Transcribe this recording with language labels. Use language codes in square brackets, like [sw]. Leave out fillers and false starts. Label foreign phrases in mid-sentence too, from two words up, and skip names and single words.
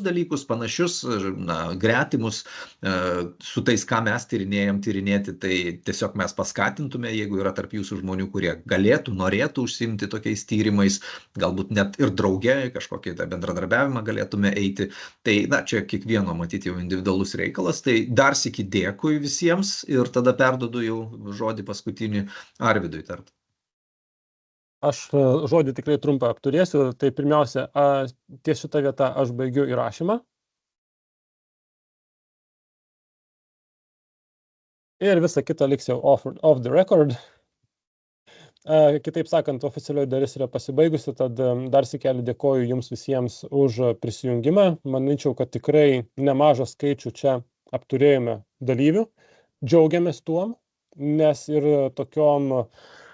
[lt] dalykus, panašius, na, gretimus su tais, ką mes tyrinėti, tai tiesiog mes paskatintume, jeigu yra tarp jūsų žmonių, kurie galėtų, norėtų užsiimti tokiais tyrimais, galbūt net ir drauge kažkokį tą bendradarbiavimą galėtume eiti, tai, na, čia kiekvieno matyti jau individualus reikalas, tai dar sykį dėkui visiems ir tada perduodu jau žodį paskutinį Arvydui tart. Aš žodį tikrai trumpą apturėsiu, tai pirmiausia, ties šitą vietą aš baigiu įrašymą. Ir visa kita liks jau [en] off the record. [lt] Kitaip sakant, oficialioji dalis yra pasibaigusi, tad dar sykį dėkoju jums visiems už prisijungimą. Manyčiau, kad tikrai nemažą skaičių čia apturėjome dalyvių. Džiaugiamės tuom, nes ir tokiom